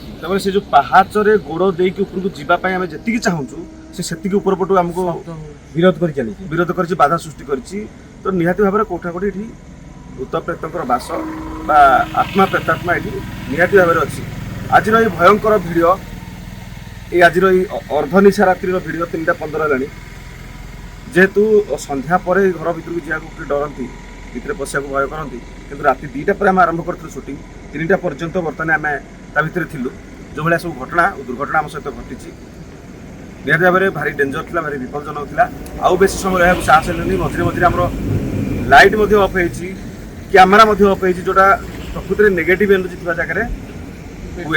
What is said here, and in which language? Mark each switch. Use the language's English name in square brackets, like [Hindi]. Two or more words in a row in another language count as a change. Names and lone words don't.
[Odia] ତାପରେ ସେ ଯେଉଁ ପାହାଚରେ ଗୋଡ଼ ଦେଇକି ଉପରକୁ ଯିବା ପାଇଁ ଆମେ ଯେତିକି ଚାହୁଁଛୁ ସେ ସେତିକି ଉପର ପଟୁ ଆମକୁ ବିରୋଧ କରି ଚାଲିଛି ବିରୋଧ କରିଛି ବାଧା ସୃଷ୍ଟି କରିଛି ତ ନିହାତି ଭାବରେ କୋଉଠି ନା କୋଉଠି ଏଠି ଭୂତ ପ୍ରେତଙ୍କର ବାସ ବା ଆତ୍ମା ପ୍ରେତାତ୍ମା ଏଠି ନିହାତି ଭାବରେ ଅଛି ଆଜିର ଏଇ ଭୟଙ୍କର ଭିଡ଼ିଓ ଏଇ ଆଜିର ଏଇ ଅର୍ଦ୍ଧନିଶା ରାତ୍ରିର ଭିଡିଓ 3:15 ହେଲାଣି ଯେହେତୁ ସନ୍ଧ୍ୟା ପରେ ଘର ଭିତରକୁ ଯିବାକୁ ଡରନ୍ତି ଭିତରେ ପଶିବାକୁ ଭୟ କରନ୍ତି କିନ୍ତୁ ରାତି 2ଟା ପରେ ଆମେ ଆରମ୍ଭ କରିଥିଲୁ ସୁଟିଂ 3ଟା ପର୍ଯ୍ୟନ୍ତ ବର୍ତ୍ତମାନ ଆମେ ତା ଭିତରେ ଥିଲୁ ଯେଉଁଭଳିଆ ସବୁ ଘଟଣା ଦୁର୍ଘଟଣା ଆମ ସହିତ ଘଟିଛି ନିହାତି ଭାବରେ ଭାରି ଡେଞ୍ଜର ଥିଲା ଭାରି ବିପଦଜନକ ଥିଲା ଆଉ ବେଶୀ ସମୟ ରହିବାକୁ ସାହସ ହେଲେନି ମଝିରେ ମଝିରେ ଆମର ଲାଇଟ୍ ମଧ୍ୟ ଅଫ୍ ହେଇଛି କ୍ୟାମେରା ମଧ୍ୟ ଅଫ୍ ହେଇଛି ଯେଉଁଟା ପ୍ରକୃତରେ [English] negative energy [Odia] ଥିବା ଜାଗାରେ ହୁଏ